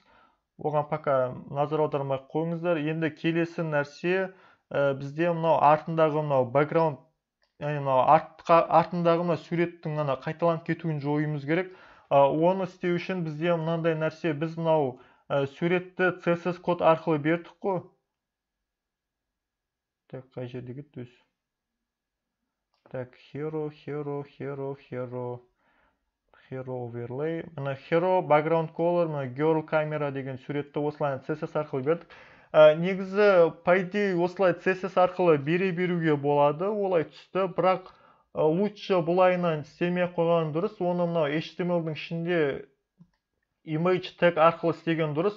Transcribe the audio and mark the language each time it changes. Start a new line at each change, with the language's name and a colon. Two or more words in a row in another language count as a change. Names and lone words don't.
Kazakh: Оған пока назар аудармай қойыңыздар. Енді келесі нәрсе бізде мынау артындағы мынау background, яғни мынау артындағы мынау суреттің қайталанып кетуін жоюымыз керек. Оны істеу үшін бізде мынандай нәрсе, біз мынау суретті CSS код арқылы бердік қой. Так, қай жерде кетті өзі? Так,
English: hero overlay.
Kazakh: Мына hero,
English: background color,
Kazakh: мына girl camera деген суретті осылай CSS арқылы бердік. Негізі,
Russian: по идее,
Kazakh: осылай CSS арқылы беруге болады, олай түсті, бірақ лучше бұлайынан істемей қойған дұрыс. Оны мынау HTML-дің ішінде
English: image tag
Kazakh: арқылы істеген дұрыс.